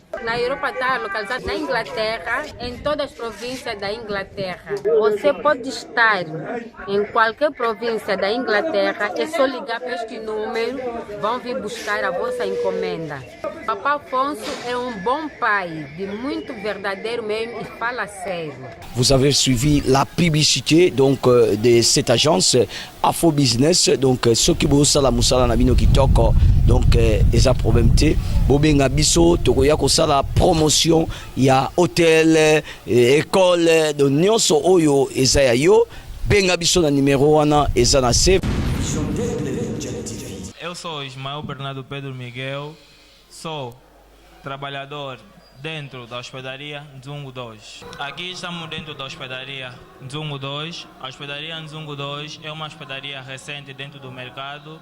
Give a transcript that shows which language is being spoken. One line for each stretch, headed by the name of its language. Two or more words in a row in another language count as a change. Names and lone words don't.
Portuguese: Na Europa está localizada na Inglaterra, em todas as províncias da Inglaterra. Você pode estar em qualquer província da Inglaterra, é só ligar para este número, vão vir buscar a vossa encomenda. Papa Afonso é bom pai, de muito verdadeiro mesmo e fala sério.
French: Vous avez suivi la publicité donc de cette agence Afobusiness, donc ceux qui bossent
Lingala: la musala na bino kitoko, donc eza problème te bobenga biso tokoya kosala promotion ya
French: hôtel école
Lingala: de nyonso oyo eza ya yo benga biso na numéro wana eza na C.
Portuguese: Eu sou Ismael Bernardo Pedro Miguel, sou trabalhador dentro da hospedaria Nzungu 2. Aqui estamos dentro da hospedaria Nzungu 2. A hospedaria Nzungu 2 é uma hospedaria recente dentro do mercado.